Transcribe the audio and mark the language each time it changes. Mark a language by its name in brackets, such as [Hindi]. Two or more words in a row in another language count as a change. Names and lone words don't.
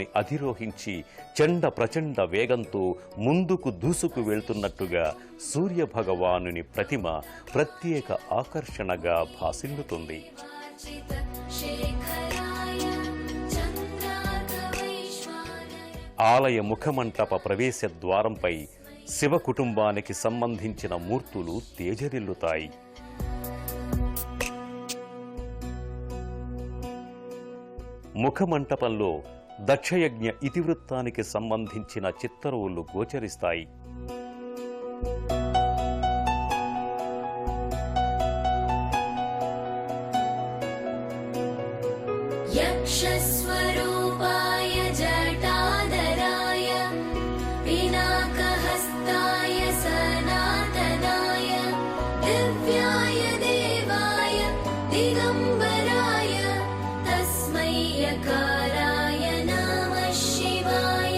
[Telugu] అధిరోహించి చండ ప్రచండ వేగంతో ముందుకు దూసుకు వెళ్తున్నట్టుగా సూర్యభగవానుని ప్రతిమ ప్రత్యేక ఆకర్షణగా భాసిల్లుతుంది. [Sanskrit] शेखराय चन्द्रार्कवैश्वानय। [Telugu] ఆలయ ముఖమంటప ప్రవేశ ద్వారంపై శివ కుటుంబానికి సంబంధించిన మూర్తులు తేజరిల్లుతాయి. ముఖమంటపంలో దక్షయజ్ఞ ఇతివృత్తానికి సంబంధించిన చిత్తరువులు గోచరిస్తాయి. [Sanskrit] यक्षस्वरूपाय जटाधराय पिनाकहस्ताय सनातनाय दिव्याय देवाय दिगम्बराय तस्मै यकाराय नमः शिवाय।